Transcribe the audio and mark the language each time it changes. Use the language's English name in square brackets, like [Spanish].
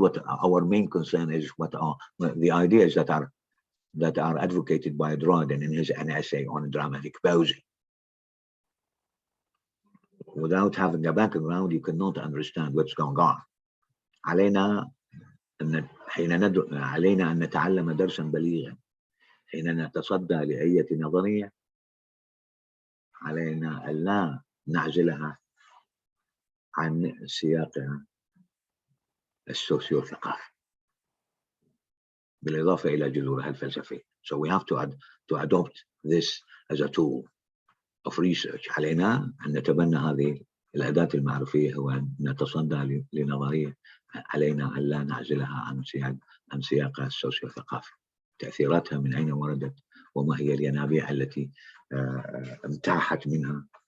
[English] What our main concern is what are the ideas that are advocated by Dryden in his an essay on dramatic poesy. Without having a background, you cannot understand what's going on. [Arabic] علينا أن نتعلم درسا بليغا حين نتصدى لأية نظرية. علينا ألا نعزلها عن سياقها السوسيو-ثقافي بالإضافة إلى جذورها الفلسفية. [English] So we have to adopt this as a tool of research. [Arabic] علينا أن نتبنى هذه الأداة المعرفية وأن نتصدى لنظرية. علينا ألا نعزلها عن سياقها السوسيو-ثقافي. تأثيراتها من أين وردت وما هي الينابيع التي امتاحت منها.